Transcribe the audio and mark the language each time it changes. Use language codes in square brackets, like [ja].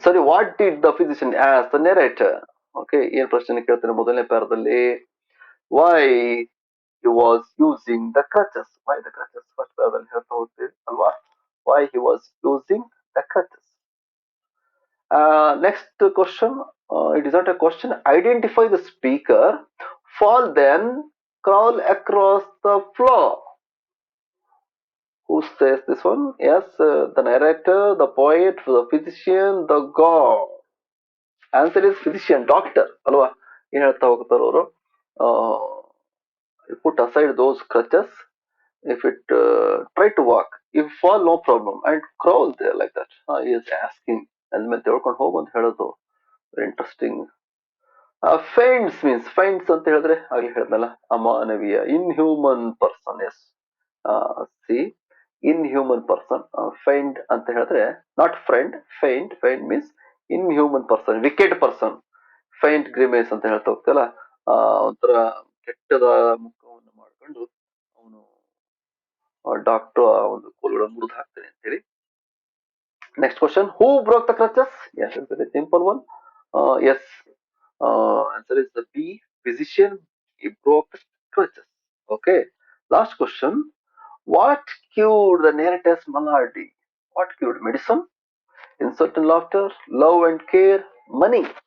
[en] What did the physician as the narrator? Okay, [kn] ಏನ್ ಪ್ರಶ್ನೆ ಕೇಳ್ತಾನೆ ಮೊದಲನೇ ಪ್ಯಾರದಲ್ಲಿ? [en] Why he was using the crutches? Why the crutches? [kn] First ಪ್ಯಾರದಲ್ಲಿ ಹೇಳ್ತಾ ಹೋಗ್ತೀವಿ ಅಲ್ವಾ? [en] Why he was using the crutches? Next question. It is not a question. Identify the speaker. Fall, then crawl across the floor. Who says this one? Yes, the narrator, the poet, the physician, the god. Answer is physician, doctor. [kn] ಅಲ್ವಾ? ಏನ್ ಹೇಳ್ತಾ ಹೋಗ್ತಾರೆ ಅವರು? [en] Put aside those crutches. If it try to walk, if fall, no problem, and crawl there like that. He is asking. [kn] ಮೇಲೆ ತಿಳ್ಕೊಂಡು ಹೋಗು ಅಂತ ಹೇಳೋದು. [en] Very interesting. [kn] Finds means, finds ಅಂತ ಹೇಳಿದ್ರೆ ಆಗ್ಲೇ ಹೇಳಿದ್ನಲ್ಲ, ಅಮಾನವೀಯ, [en] Inhuman person. Yes, see, inhuman person. Fiend [kn] ಅಂತ ಹೇಳಿದ್ರೆ [en] Not friend. Fiend means inhuman person, wicked person. [kn] Find ಗ್ರಿಮೇಸ್ ಅಂತ ಹೇಳ್ತಾ ಹೋಗ್ತಲ್ಲ, ಒಂಥರ ಕೆಟ್ಟದ ಮುಖವನ್ನು ಮಾಡ್ಕೊಂಡು ಅವನು ಡಾಕ್ಟರ್ ಆ ಒಂದು ಕೋಲ್ಗಳನ್ನು ಮುರಿದು ಹಾಕ್ತಾನೆ ಅಂತೇಳಿ. [en] Next question, who broke the crutches? Yes, it's a very simple one. Yes, answer is the B, physician. He broke the crutches. Okay. Last question, what cured the narrator's malady? What cured? Medicine, insult and laughter, love and care, money.